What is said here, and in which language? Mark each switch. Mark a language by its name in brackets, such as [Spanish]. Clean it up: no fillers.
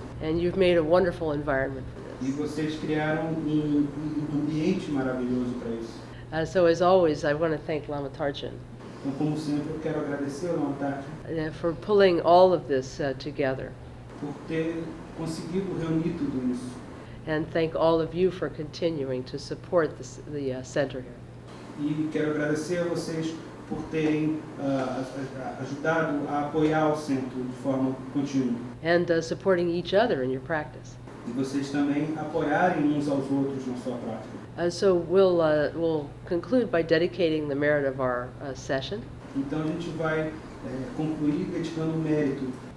[English] And you've made a wonderful environment for [Portuguese] E [English] this. [Portuguese] vocês criaram ambiente maravilhoso para isso. [English] So as always, I want to thank Lama Tarjan [Portuguese] Então, como sempre, eu quero agradecer ao Lama [English] for pulling all of this together. [Portuguese] por ter conseguido reunir tudo isso. [English] And thank all of you for continuing to support the center here. [Portuguese] E quero agradecer a vocês por terem ajudado a apoiar o centro de forma contínua. [English] And supporting each other in your practice. [Portuguese] E vocês também apoiarem uns aos outros na sua prática. [English] So we'll conclude by dedicating the merit of our session [Portuguese] Então a gente vai concluir dedicando o mérito